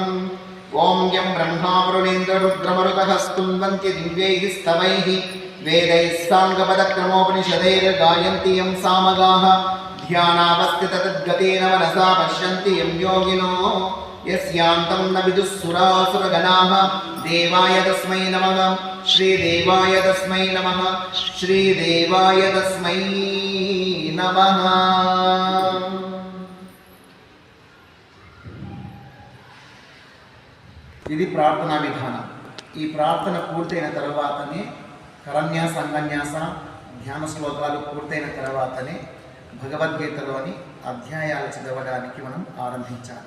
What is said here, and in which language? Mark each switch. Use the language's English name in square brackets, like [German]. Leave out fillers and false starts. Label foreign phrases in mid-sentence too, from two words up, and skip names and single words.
[Sanskrit] ॐ यं ब्रह्मा वरुणेन्द्ररुद्रमरुतः स्तुवन्ति दिव्यैः स्तवैः वेदैः साङ्गपदक्रमोपनिषदैर्गायन्ति यं सामगाः ध्यानावस्थिततद्गतेन मनसा पश्यन्ति यं योगिनो यस्यान्तं न विदुःसुरासुरगणाः. देवाय तस्मै नमः श्रीदेवाय तस्मै नमः श्रीदेवाय तस्मै नमः. [Telugu] ఇది ప్రార్థనా విధానం. ఈ ప్రార్థన పూర్తయిన తర్వాతనే కరన్యాస అంగన్యాస ధ్యాన శ్లోకాలు పూర్తయిన తర్వాతనే భగవద్గీతలోని అధ్యాయాలు చదవడానికి మనం ఆరంభించాలి.